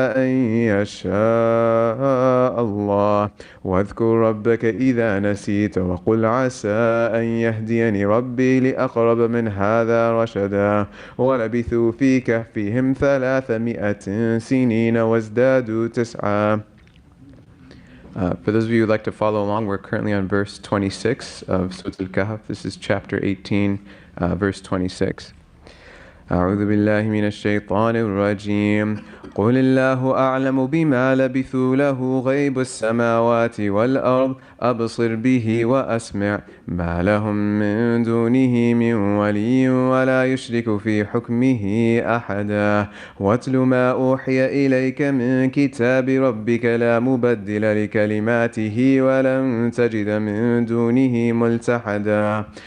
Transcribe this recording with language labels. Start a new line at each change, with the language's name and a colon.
Arabic: أن يشاء الله واذكر ربك إذا نسيت وقل عسى أن يهديني ربي لأقرب من هذا رشدا ولبثوا في كهفهم 300 سنين وازدادوا 9.
English: For those of you who like to follow along, we're currently on verse 26 of Surah Al-Kahf. This is chapter 18, verse 26.
Arabic: أعوذ بالله من الشيطان الرجيم قل الله أعلم بما لبثوا له غيب السماوات والأرض أبصر به وأسمع ما لهم من دونه من ولي ولا يشرك في حكمه أحدا واتل ما أوحي إليك من كتاب ربك لا مبدل لكلماته ولن تجد من دونه ملتحدا